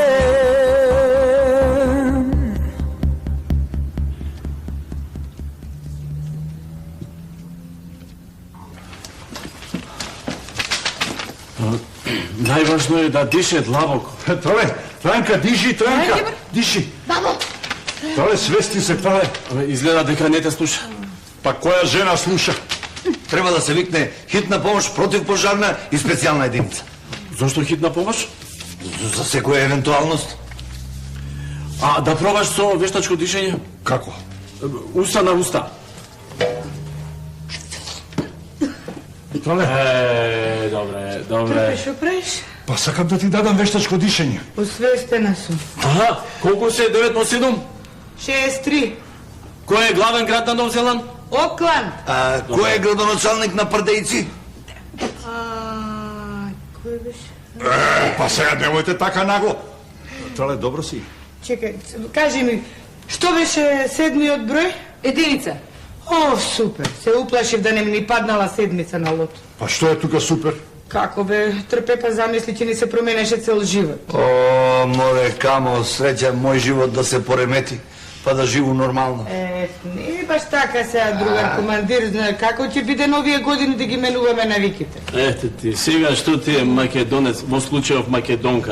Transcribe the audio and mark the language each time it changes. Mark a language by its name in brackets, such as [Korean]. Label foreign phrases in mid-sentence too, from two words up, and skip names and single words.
[Macedonian] Najvažno je da diše dlaboko. Tole, Tranka, diši, Tranka, diši. Babo! Tole, svesti se, tole. Izgleda дека не те sluša. Pa koja žena sluša? Treba da se vikne hitna pomoć, protivpožarna i specijalna jedinica. Zašto hitna pomoć? Za sekoja eventualnost. A da probaš со вештачко дишење? Kako? Уста на уста. Tole. Добре. Што правиш? Pa sakam da ti dadam veštačko dišenje. Освестена сум. Аха, колку се 9/7? 6-3. Кој е главен град на Нов Зеланд? Окланд. Кој е градоначалник на Пардејци? Кој беше? Pa сега nemojte така нагло. Tole, dobro si. Чекај, кажи ми, што беше седмиот број? Единица. О, супер. Се уплашив да не ми ни паднала седмица на лото. Pa što je тука супер? Како бе, трпе па замисли, че ни се променеше цел живот. О, море, камо, среќа мој живот да се поремети, па да живу нормално. Не е баш така сега, другар командир, знае како ќе биде новија години да ги менуваме навиките. Ете ти, сега што ти е македонец, во случајов македонка.